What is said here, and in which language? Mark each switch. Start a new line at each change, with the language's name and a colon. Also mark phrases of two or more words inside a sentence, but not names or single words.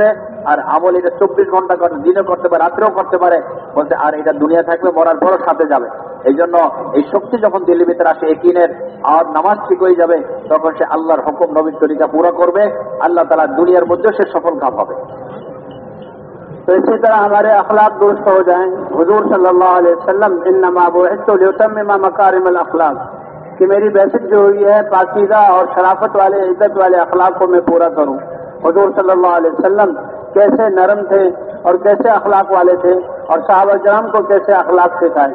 Bangla: আর আমল এটা 24 ঘন্টা করে, দিনে করতে পারে, রাত্রেও করতে পারে, বলছে আর এটা দুনিয়া থাকবে, মরার পরও সাথে যাবে। এই জন্য এই শক্তি যখন দিল্লির ভিতরে আসে একিনের, আর নামাজ ঠিক হয়ে যাবে, তখন সে আল্লাহর হুকুম নবীর তরিকা পুরো করবে, আল্লাহ তাআলা দুনিয়ার মধ্যে সে সফল কাম হবে।
Urdu: تو اسی طرح ہمارے اخلاق درست ہو جائیں۔ حضور
Arabic: صلی اللہ علیہ وسلم انما بعثت لاتمم مکارم الاخلاق،
Urdu: کہ میری بعثت جو ہوئی ہے پاکیزہ اور شرافت والے، عزت والے اخلاق کو میں پورا کروں۔ حضور
Arabic: صلی اللہ علیہ وسلم
Urdu: کیسے نرم تھے اور کیسے اخلاق والے تھے، اور صحابہ کرام کو کیسے اخلاق سکھائے۔